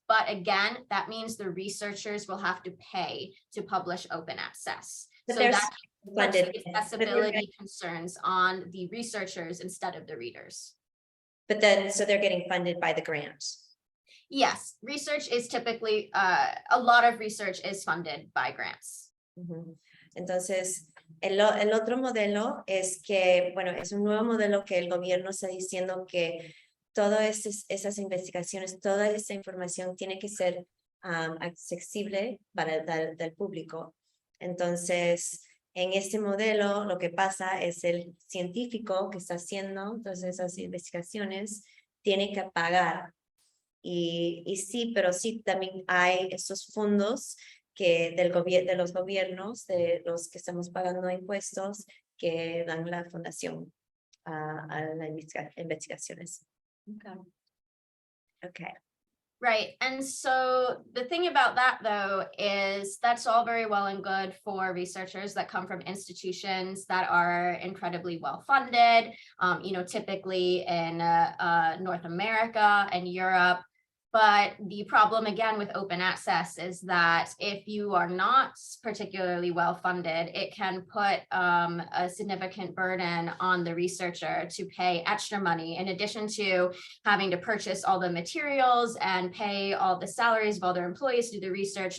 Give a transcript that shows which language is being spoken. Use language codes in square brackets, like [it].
[en] But again, that means the researchers will have to pay to publish open access. So that puts accessibility concerns on the researchers instead of the readers. But then, so they're getting funded by the grant. Yes, research is typically, a lot of research is funded by grants. [es] Entonces, el otro modelo es que, bueno, es un nuevo modelo que el gobierno está diciendo que todas esas investigaciones, toda esa información tiene que ser accesible para el público. Entonces, en este modelo, lo que pasa es el científico que está haciendo todas esas investigaciones tiene que pagar. Y sí, pero sí también hay estos fondos que de los gobiernos, de los que estamos pagando impuestos, que dan la fundación a las investigaciones. Okay. [en] Right. And so the thing about that, though, is that's all very well and good for researchers that come from institutions that are incredibly well funded, typically in North America and Europe. But the problem, again, with open access is that if you are not particularly well funded, it can put a significant burden on the researcher to pay extra money in addition to having to purchase all the materials and pay all the salaries of all their employees to do the research.